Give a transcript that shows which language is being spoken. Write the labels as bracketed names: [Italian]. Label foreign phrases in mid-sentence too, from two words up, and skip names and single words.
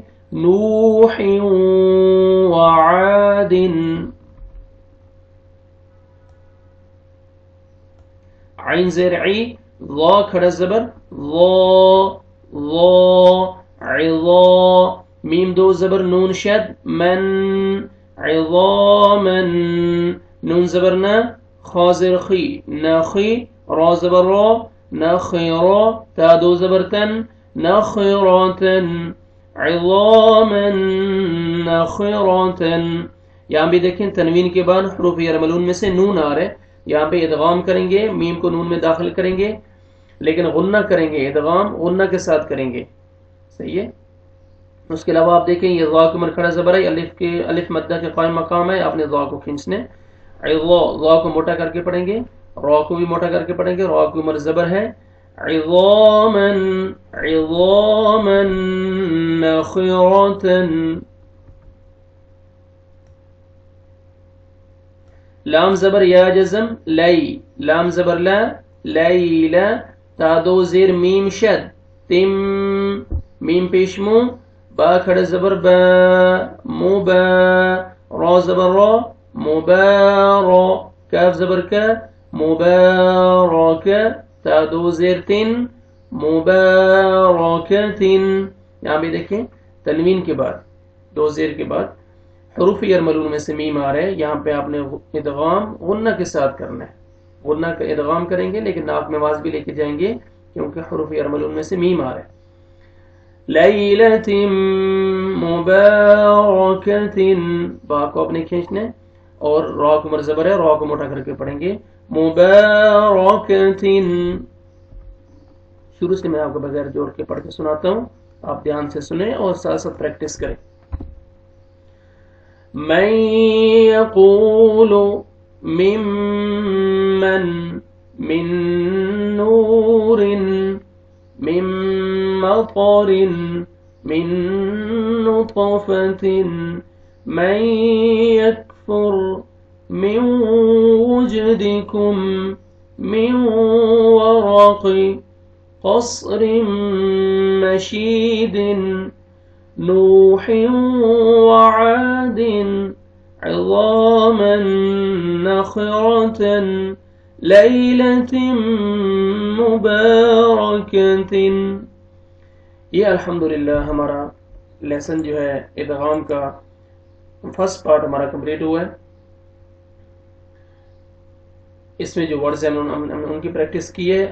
[Arabic] نوح وعادن. [Urdu] عین زیر عی ضا کھڑا زبر ضا ضا عضا. میم دو زبر نون شد من عظاما. نون زبر نا خا زیر خی ناخی. را زبر را نخیرا. تا دو زبر تن نخیراتن. [Arabic] عظاما نخرة. [Urdu] یہاں بھی دیکھیں تنوین کے بعد حروف یرملون میں سے نون آ رہے، یہاں پہ ادغام کریں گے، میم کو نون میں داخل کریں گے، لیکن غنہ کریں گے، ادغام غنہ کے ساتھ کریں گے. صحیح ہے. اس کے علاوہ آپ دیکھیں یہ ضا کے اوپر کھڑا زبر ہے، الف مدہ کے قائم مقام ہے، آپ نے ضا کو کھینچنا ہے. ضا کو موٹا کر کے پڑھیں گے، را کو بھی موٹا کر کے پڑھیں گے، را کے اوپر زبر ہے. [Arabic] عظاما عظاما نخرة. [Urdu] لام زبر یا جزم لی، لام زبر لا لیلا. تا دو زیر میم شد تم، میم پیش مو، با کھڑا زبر با مبا، را زبر را مبارا، کاف زبر کا مبارکا، تا دو زیر تن مبارکتن. یہاں بھی دیکھیں تنوین کے بعد دو زیر کے بعد حروف یرملون میں سے میم آ رہے ہیں، یہاں پہ آپ نے ادغام غنہ کے ساتھ کرنا ہے. غنہ کا ادغام کریں گے لیکن ناک میں آواز بھی لے کے جائیں گے کیونکہ حروف یرملون میں سے میم آ رہے ہیں. [Arabic] لیلۃ مبارکۃ، [Urdu] با کو اپنے کھینچنے اور را کو مر زبر ہے، را کو موٹا کر کے پڑھیں گے مبارکۃ. شروع سے میں آپ کو بغیر جوڑ کے پڑھ کے سناتا ہوں، آپ دھیان سے سنیں اور ساتھ ساتھ پریکٹس کریں. [Arabic] من یقول ممن من نور من مطر من نطفة من يكفر من وجدكم من ورق قصر مشيد نوح وعاد عظاما نخرة لیلۃ مبارکۃ. [Urdu] یہ الحمدللہ ہمارا لیسن جو ہے ادغام کا [English] first part [Urdu] ہمارا کمپلیٹ ہوا ہے. اس میں جو ورڈز ہیں ہم نے ان کی پریکٹس کی ہے.